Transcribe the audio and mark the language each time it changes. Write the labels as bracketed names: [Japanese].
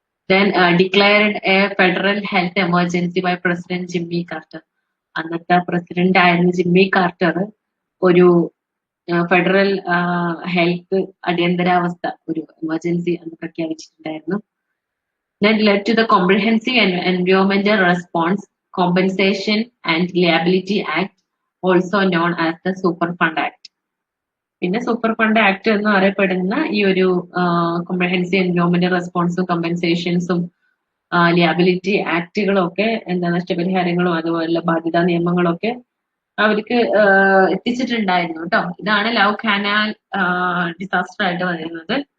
[English] Then declared a federal health emergency by President Jimmy Carter. [Malayalam] അന്നത്തെ president ആയിരുന്ന Jimmy quarter ഒരു federal health അടിയന്തരാവസ്ഥ, ഒരു എമർജൻസി അന്ന് പ്രഖ്യാപിച്ചിട്ടുണ്ടായിരുന്നു. [English] that led to the Comprehensive Environmental Response, Compensation and Liability Act, also known as the Superfund Act. [Malayalam] പിന്നെ super fund act എന്ന് അറിയപ്പെടുന്ന ഈ ഒരു കോംപ്രഹെൻസീവ് എൻവയോൺമെന്റൽ റെസ്പോൺസും കമ്പൻസേഷൻസും ലിയാബിലിറ്റി ആക്ടുകളും ഒക്കെ എന്താ നഷ്ടപരിഹാരങ്ങളും അതുപോലെ ബാധ്യതാ നിയമങ്ങളും ഒക്കെ അവർക്ക് എത്തിച്ചിട്ടുണ്ടായിരുന്നു കേട്ടോ. ഇതാണ് ലവ് കനാൽ ഡിസാസ്റ്റർ ആയിട്ട് പറയുന്നത്.